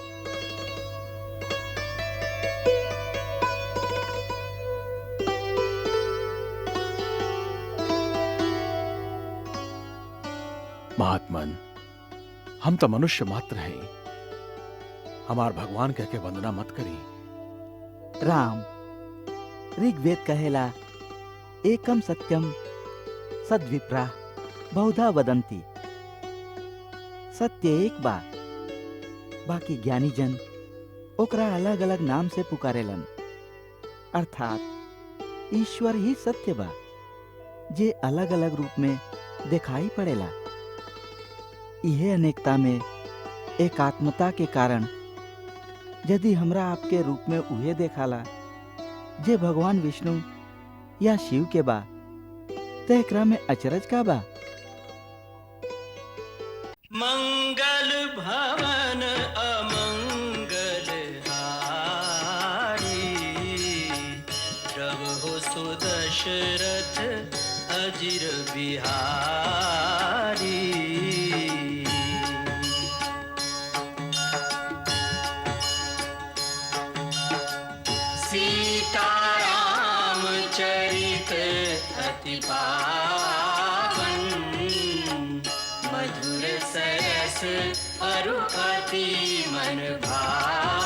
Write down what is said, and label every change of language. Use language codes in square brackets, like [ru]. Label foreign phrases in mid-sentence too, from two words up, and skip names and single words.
[bho] महात्मन, हम तो मनुष्य मात्र हैं, हमार भगवान कह के वंदना मत करी। राम, ऋग्वेद कहेला [sa] एकम सत्यम सद्विप्रा बहुधा वदंती। [bho] सत्य एक बा, बाकी ज्ञानी जन ओकरा अलग अलग नाम से पुकारेलन। अर्थात ईश्वर ही सत्य बा, जे अलग अलग रूप में दिखाई पड़ेला। यह अनेकता में एकात्मता के कारण यदि हमरा आपके रूप में उहे देखाला जे भगवान विष्णु या शिव के बा, तो एकरा में अचरज का बा। [awa] मंगल भवन अमंगल हारी, प्रभु सुदशरथ अजिर बिहारी। सीताराम चरित अति पावन, मधुर सरस अरु अति मन भावन।